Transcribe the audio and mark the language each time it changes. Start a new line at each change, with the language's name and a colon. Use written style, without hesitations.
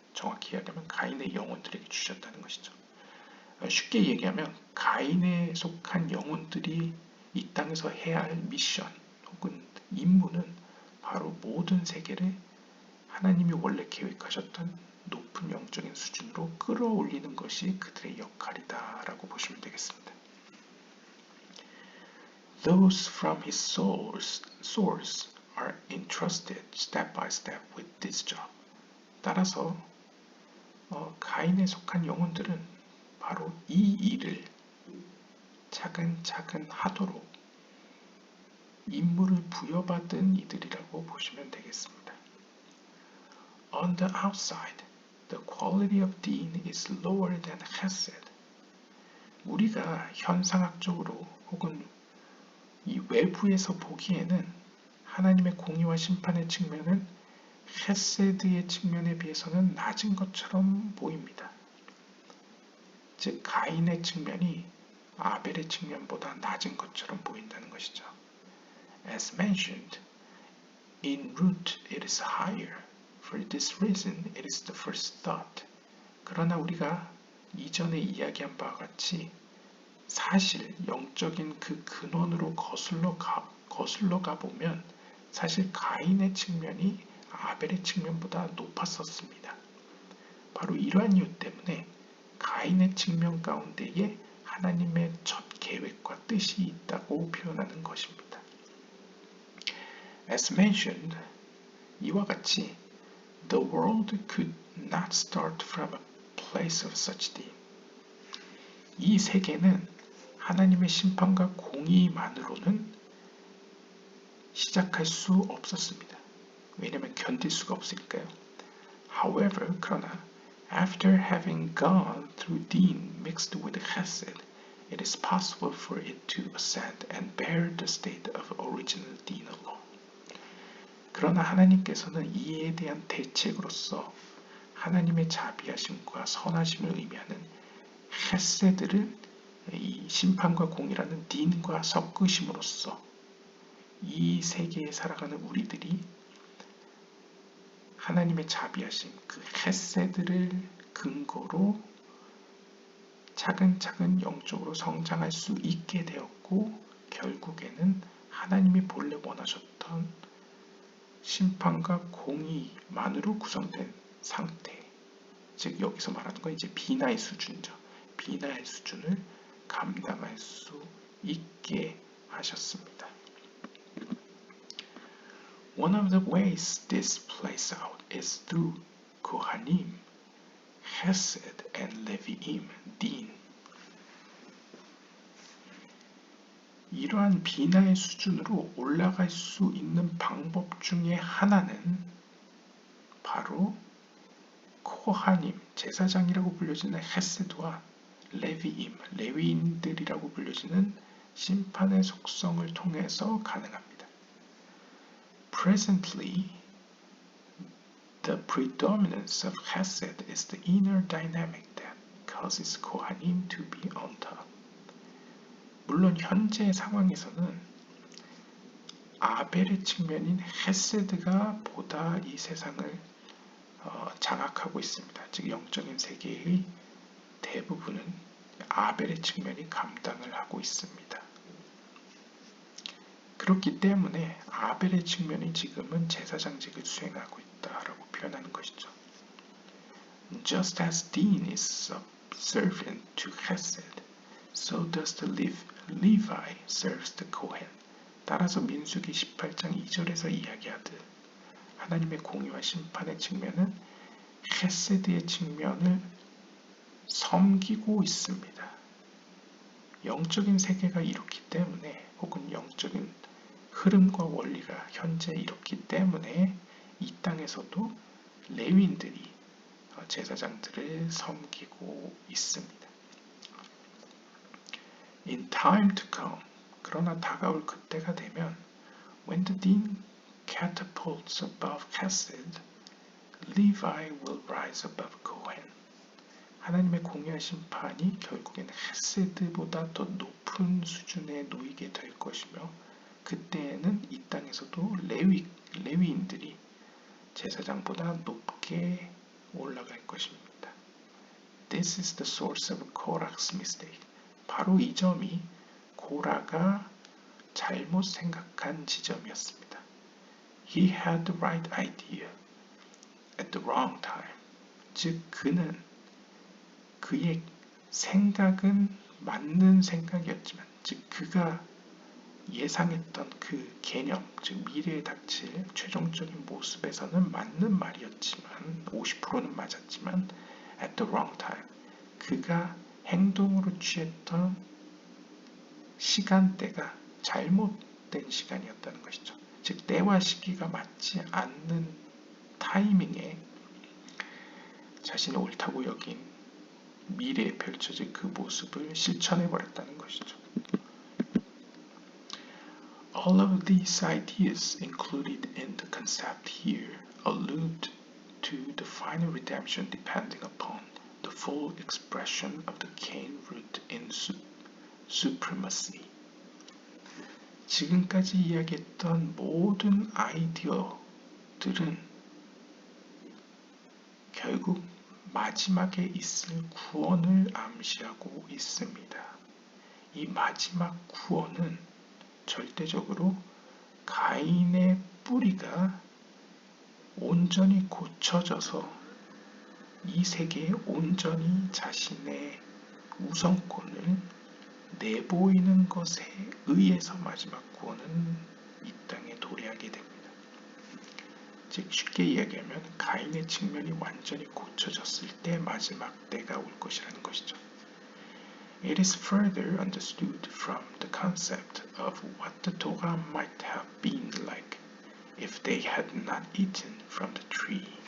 Korean: 정확히 이야기하면 가인의 영혼들에게 주셨다는 것이죠. 쉽게 얘기하면 가인에 속한 영혼들이 이 땅에서 해야 할 미션 혹은 임무는 바로 모든 세계를 하나님이 원래 계획하셨던 높은 영적인 수준으로 끌어올리는 것이 그들의 역할이다라고 보시면 되겠습니다.
English: Those from his source are entrusted step by step with this job.
Korean: 따라서 가인에 속한 영혼들은 바로 이 일을 차근차근 하도록 임무를 부여받은 이들이라고 보시면 되겠습니다.
English: On the outside, the quality of Din is lower than Chesed.
Korean: 우리가 현상학적으로 혹은 이 외부에서 보기에는 하나님의 공의와 심판의 측면은 헤세드의 측면에 비해서는 낮은 것처럼 보입니다. 즉 가인의 측면이 아벨의 측면보다 낮은 것처럼 보인다는 것이죠.
English: As mentioned, in root it is higher. For this reason, it is the first thought.
Korean: 그러나 우리가 이전에 이야기한 바와 같이 사실 영적인 그 근원으로 거슬러 가보면 사실 가인의 측면이 아벨의 측면보다 높았었습니다. 바로 이러한 이유 때문에 가인의 측면 가운데에 하나님의 첫 계획과 뜻이 있다고 표현하는 것입니다.
English: As mentioned,
Korean: 이와 같이
English: the world could not start from a place of such thing.
Korean: 이 세계는 하나님의 심판과 공의만으로는 시작할 수 없었습니다. 왜냐하면 견딜 수가 없으니까요.
English: However,
Korean: 그러나
English: after having gone through Din mixed with Chesed, it is possible for it to ascend and bear the state of original Din alone.
Korean: 그러나 하나님께서는 이에 대한 대책으로서 하나님의 자비하심과 선하심을 의미하는 헤세드를 이 심판과 공이라는 딘과 섞으심으로써 이 세계에 살아가는 우리들이 하나님의 자비하심, 그 헤세드를 근거로 차근차근 영적으로 성장할 수 있게 되었고 결국에는 하나님이 본래 원하셨던 심판과 공의만으로 구성된 상태, 즉 여기서 말하는 건 이제 비나의 수준이죠. 비나의 수준을 감당할 수 있게 하셨습니다.
English: One of the ways this plays out is through Kohanim, Hesed, and Leviim, Din.
Korean: 이러한 비나의 수준으로 올라갈 수 있는 방법 중에 하나는 바로 코하님, 제사장이라고 불려지는 헤세드와 레위임, 레위인들이라고 불려지는 심판의 속성을 통해서 가능합니다.
English: Presently, the predominance of Chesed is the inner dynamic that causes Kohanim to be on top.
Korean: 물론 현재 상황에서는 아벨의 측면인 헤세드가 보다 이 세상을 장악하고 있습니다. 즉 영적인 세계의 대부분은 아벨의 측면이 감당을 하고 있습니다. 그렇기 때문에 아벨의 측면이 지금은 제사장직을 수행하고 있다라고 표현하는 것이죠.
English: Just as Din is subservient to Chesed, so does the Levi serves the Kohen.
Korean: 따라서 민수기 18장 2절에서 이야기하듯 하나님의 공의와 심판의 측면은 헤세드의 측면을 섬기고 있습니다. 영적인 세계가 이렇기 때문에 혹은 영적인 흐름과 원리가 현재 이렇기 때문에 이 땅에서도 레위인들이 제사장들을 섬기고 있습니다.
English: In time to come,
Korean: 그러나 다가올 그때가 되면
English: when the din catapults above Chesed, Levi will rise above Kohen.
Korean: 하나님의 공의와 심판이 결국엔 헤세드보다 더 높은 수준에 놓이게 될 것이며 그때에는 이 땅에서도 레위인들이 제사장보다 높게 올라갈 것입니다.
English: This is the source of Korach's mistake.
Korean: 바로 이 점이 고라가 잘못 생각한 지점이었습니다.
English: He had the right idea at the wrong time.
Korean: 즉 그는 그의 생각은 맞는 생각이었지만 즉 그가 예상했던 그 개념, 즉 미래에 닥칠 최종적인 모습에서는 맞는 말이었지만 50%는 맞았지만
English: at the wrong time
Korean: 그가 행동으로 취했던 시간대가 잘못된 시간이었다는 것이죠. 즉 때와 시기가 맞지 않는 타이밍에 자신이 옳다고 여긴 미래에 펼쳐질 그 모습을 실천해버렸다는 것이죠.
English: All of these ideas included in the concept here allude to the final redemption depending upon the full expression of the Cain root in supremacy.
Korean: 지금까지 이야기했던 모든 아이디어들은 결국 마지막에 있을 구원을 암시하고 있습니다. 이 마지막 구원은 절대적으로 가인의 뿌리가 온전히 고쳐져서 이 세계에 온전히 자신의 우선권을 내보이는 것에 의해서 마지막 구원은 이 땅에 도래하게 됩니다. 즉 쉽게 이야기하면 가인의 측면이 완전히 고쳐졌을 때 마지막 때가 올 것이라는 것이죠.
English: It is further understood from the concept of what the Torah might have been like if they had not eaten from the tree.